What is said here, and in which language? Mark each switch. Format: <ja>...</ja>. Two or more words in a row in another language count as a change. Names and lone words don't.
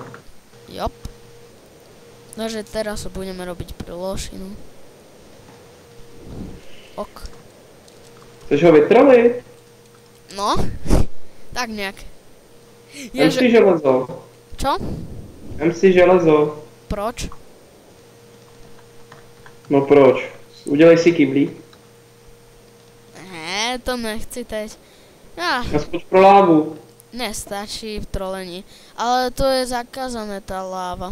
<cs>Jop.</cs> <sk>Takže teraz budeme robiť plošinu. Ok. Chceš ho vytrolit? No, tak nejak.</sk> <cs>Vem si železo.</cs> <sk>Čo?</sk> <cs>Vem si železo. Proč? No proč? Udělej si kyblík. To nechci teď. Naskoč pro lávu. Nestačí v trolení.</cs> <sk>Ale to je zakázané, tá láva.</sk>